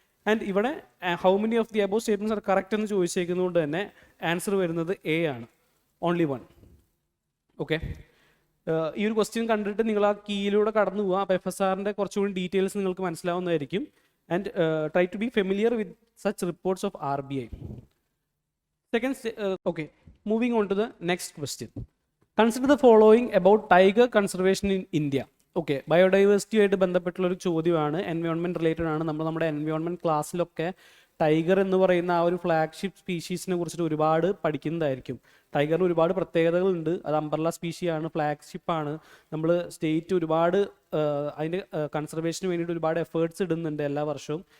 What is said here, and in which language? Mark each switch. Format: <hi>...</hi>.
<ml>And ഇവിടെ</ml> <en>how many of the above statements are correct</en> <ml>എന്ന് ചോദിച്ചേക്കുന്നതുകൊണ്ട് തന്നെ ആൻസർ വരുന്നത് എ ആണ്, ഓൺലി 1. ഓക്കെ. ഈ ഒരു ക്വസ്റ്റ്യൻ കണ്ടിട്ട് നിങ്ങൾ ആ കീയിലൂടെ കടന്നു പോവുക. അപ്പോൾ FSRൻ്റെ കുറച്ചുകൂടി ഡീറ്റെയിൽസ് നിങ്ങൾക്ക് മനസ്സിലാവുന്നതായിരിക്കും.</ml> <en>And try to be familiar with such reports of RBI. Second, okay, moving on to the next question. Consider the following about tiger conservation in India.</en> <ml>Okay, biodiversity ആയിട്ട് ബന്ധപ്പെട്ടുള്ള ഒരു ചോദ്യമാണ്, എൻവയോൺമെൻറ്റ് റിലേറ്റഡ് ആണ്. നമ്മുടെ environment ക്ലാസ്സിലൊക്കെ tiger എന്ന് പറയുന്ന ആ ഒരു ഫ്ലാഗ്ഷിപ്പ് സ്പീഷീസിനെ കുറിച്ചിട്ട് ഒരുപാട് പഠിക്കുന്നതായിരിക്കും. ടൈഗറിന് ഒരുപാട് പ്രത്യേകതകളുണ്ട്. അത് അംബ്രല്ല സ്പീഷിയാണ്, ഫ്ലാഗ്ഷിപ്പാണ്. നമ്മൾ സ്റ്റേറ്റ് ഒരുപാട് അതിൻ്റെ കൺസർവേഷന് വേണ്ടിയിട്ട് ഒരുപാട് എഫേർട്സ് ഇടുന്നുണ്ട് എല്ലാ വർഷവും.</ml>